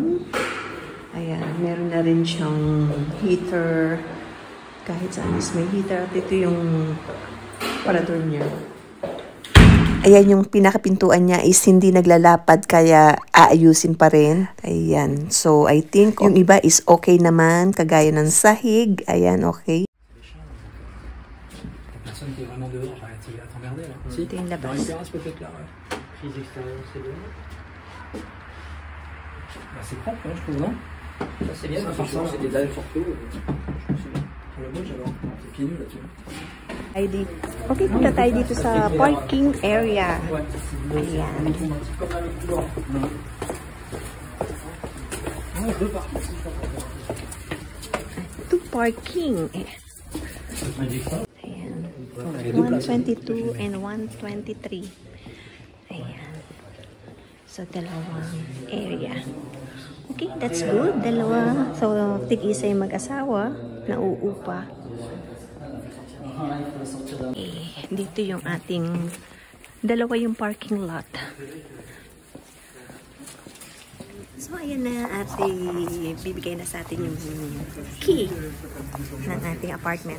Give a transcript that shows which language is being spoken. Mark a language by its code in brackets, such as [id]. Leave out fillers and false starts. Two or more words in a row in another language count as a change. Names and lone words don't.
[tl] Ayan, meron na rin siyang heater. Kahit saan is may heater. At ito yung parador niya. Ayan, yung pinakapintuan niya is hindi naglalapad kaya aayusin pa rin. Ayan, [en] so I think [tl] yung iba [en] is okay [tl] naman. Kagaya ng sahig. Ayan, okay. [fr] Qui est vraiment dehors, arrête, il va t'emmerder là. Si, [tl] Ito yung [fr] dans [tl] labas. [fr] une terrasse peut-être là, ouais. Prise extérieure, c'est bien. Bah, c'est propre, hein, je trouve, non? Ça, c'est bien, c'est des dalles fortes. Sur le bouge alors, c'est pieds nus là-dessus. [tl] Okay, punta tayo dito sa parking area. Ayan. Ito parking. Ayan. 122 and 123. Ayan. So, dalawang area. [en] Okay, that's good. [tl] Dalawa. So, tig-isa yung mag-asawa na uupa. Dito yung ating dalawa yung parking lot. So, ayan na bibigay na sa atin yung key ng ating apartment.